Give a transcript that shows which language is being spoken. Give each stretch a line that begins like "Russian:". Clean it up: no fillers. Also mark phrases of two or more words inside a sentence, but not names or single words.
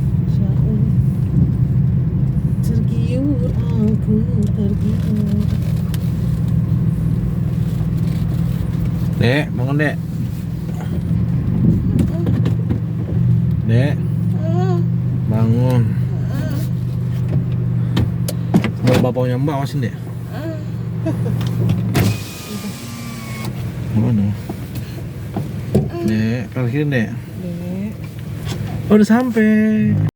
Arabic: ما شاء الله.
Indonesian: Tergiur aku, tergiur. Dek, bangun dek. Dek, bangun. Mau bapaknya Mbak awasin dek. Mana? Dek, parkirin dek. Dek. Oh, udah sampai.